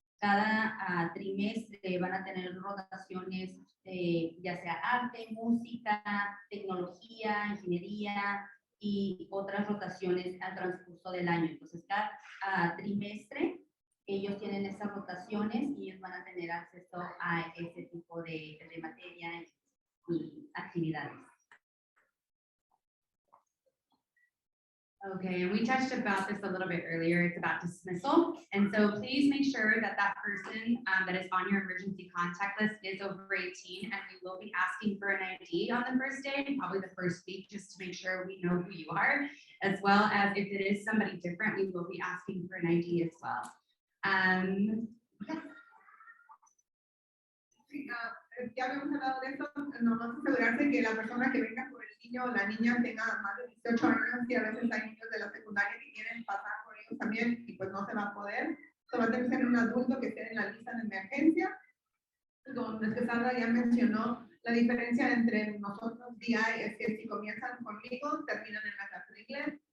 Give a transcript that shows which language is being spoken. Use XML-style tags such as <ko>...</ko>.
<es>Cada trimestre van a tener rotaciones, ya sea arte, música, tecnología, ingeniería y otras rotaciones al transcurso del año. Entonces, cada trimestre ellos tienen esas rotaciones y ellos van a tener acceso a ese tipo de materia y actividades.</es> <en>Okay, and we touched about this a little bit earlier. It's about dismissal. And so please make sure that that person that is on your emergency contact list is over 18, and we will be asking for an ID on the first day, probably the first week, just to make sure we know who you are, as well as if it is somebody different, we will be asking for an ID as well. Yes.</en> <es>Sí, ya habíamos hablado de eso, nomás asegurarse que la persona que venga por el niño niño o la niña tenga más de 18 años, y a veces hay niños de la secundaria que quieren pasar por ellos también y pues no se va a poder. Se va a tener que ser un adulto que esté en la lista de emergencia. Como Sandra ya mencionó, la diferencia entre nosotros DI es que si comienzan conmigo, terminan en la clase de inglés.</es>